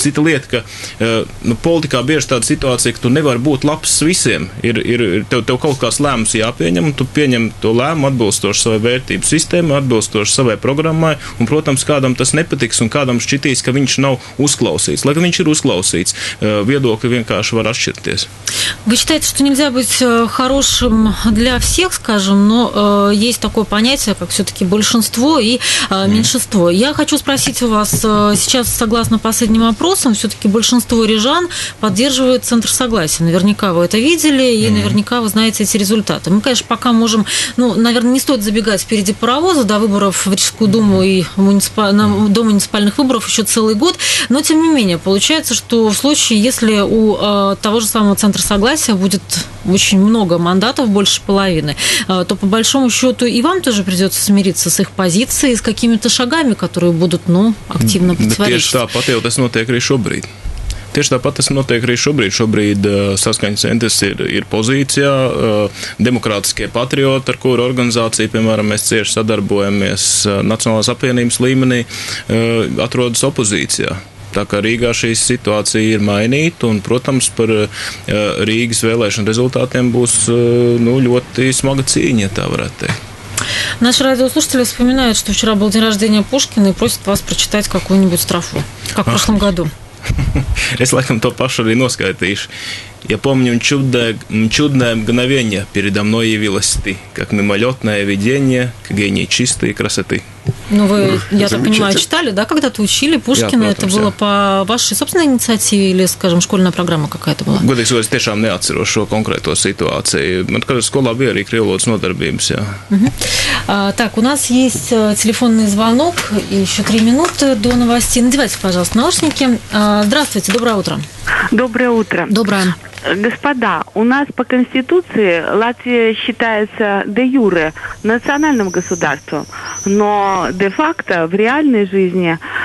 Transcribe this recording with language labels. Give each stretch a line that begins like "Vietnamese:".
Latvian: Cita lieta, ka politikā bieži tāda situācija, ka tu nevari būt labs visiem. Tev kaut kāds lēmums jāpieņem, un tu pieņem to lēmumu atbilstoši savai vērtību sistēmai, atbilstoši savai programmai, un, protams, kādam tas nepatiks, un kādam šķitīs, ka viņš nav uzklausīts. Lai gan viņš ir uzklausīts, viedokļi vienkārši var atšķirties.
Russian: Вы считаете, что нельзя быть хорошим для всех, скажем, но есть такое понятие, как все-таки большинство и меньшинство. Я хочу спросить у вас, сейчас, согласно последним опросам, все-таки большинство рижан поддерживает Центр Согласия. Наверняка вы это видели, и наверняка вы знаете эти результаты. Мы, конечно, пока можем, наверное, не стоит забегать впереди паровоза до выборов в Рижскую думу и до муниципальных выборов еще целый год, но, тем не менее, получается, что в случае, если у того же самого Центра Согласия будет очень много мандатов, больше половины, то, по большому счету, и вам тоже придется смириться с их позицией, с какими-то шагами, которые будут, активно противоречить.
Latvian: Tieši tāpat jau tas notiek arī šobrīd. Šobrīd Saskaņas centrs ir pozīcijā, demokrātiskie patrioti, ar kuru organizāciju, piemēram, mēs cieši sadarbojamies Nacionālās apvienības līmenī, atrodas opozīcijā. Tā kā Rīgā šī situācija ir mainīta, un, protams, par Rīgas vēlēšanu rezultātiem būs ļoti smaga cīņa, tā varētu teikt.
Russian: Наши радиослушатели вспоминают, что вчера был день рождения Пушкина и просят вас прочитать какую-нибудь строфу, как в прошлом году.
Latvian: Es laikam to pašu arī noskaitīšu.
Russian: Я помню чудное мгновение передо мной явилось ты, как мимолетное видение, к гении чистой красоты. Вы, я так понимаю, читали, да, когда-то учили Пушкина? Это было по вашей собственной инициативе или, скажем, школьная программа какая-то была?
Latvian: Godīgi sakot, es tiešām neatceros šo konkrēto situāciju. Man kādā skolā bija arī krievlodas nodarbības, jā.
Russian: Так, у нас есть телефонный звонок, и еще 3 минуты до новостей. Надевайте, пожалуйста, наушники. Здравствуйте, доброе утро. Доброе утро. Доброе. Господа, у нас по Конституции Латвия считается де-юре национальным государством, но де-факто в реальной жизни